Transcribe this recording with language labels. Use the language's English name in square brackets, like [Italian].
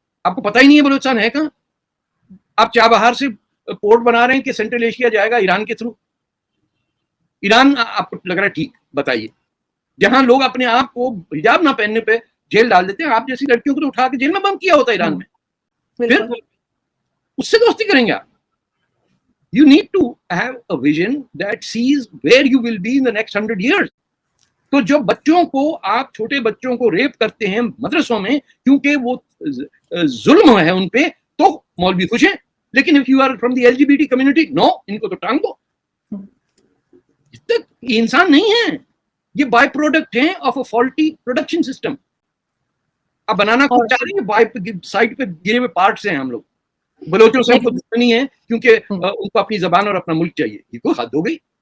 [Hindi] आपको पता ही नहीं है बलूचिस्तान है कहाँ। आप चाबहार से पोर्ट बना रहे हैं कि सेंट्रल एशिया जाएगा ईरान के थ्रू। ईरान आपको लग रहा है ठीक? बताइए, जहां लोग अपने आप को हिजाब ना पहनने पे जेल डाल देते हैं, आप जैसी लड़कियों को तो उठा के जेल में बंद किया होता है ईरान में, फिर उससे दोस्ती करेंगे आप? [English] You need to have a vision that sees where you will be in the next 100 years. [Hindi] तो जो बच्चों को आप छोटे बच्चों को रेप करते हैं मदरसों में क्योंकि वो जुल्म है उन पे, तो मौलवी खुश हैं। लेकिन [English] if you are from the LGBT community, no, [Hindi] इनको तो टांग दो। ये इंसान नहीं है, ये [English] by product [Hindi] हैं [English] Of a faulty production system. [Hindi] आप बनाना कुछ चाह रहे हैं, बाय साइड पे गिरे हुए पार्ट्स हैं हम लोग। बलोचों से हमको दुश्मनी है क्योंकि उनको अपनी जबान और अपना मुल्क चाहिए। ये कोई हद हो गई।